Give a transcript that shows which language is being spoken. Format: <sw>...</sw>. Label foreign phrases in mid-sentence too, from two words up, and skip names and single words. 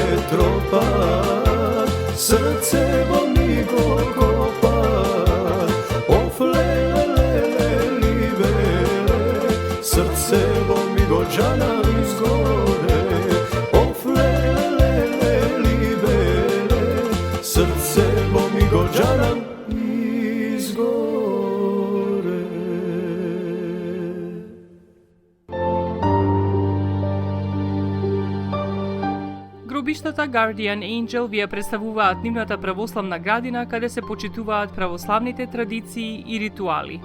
<mk>тропат, срцево ми го копат, оф леле леле либеле, срцево ми гоѓана ми изгоре, оф леле леле либеле, срцево ми гоѓана изгоре. Гробиштата Guardian Angel ви ја представуваат нивната православна градина каде се почитуваат православните традиции и ритуали.</mk>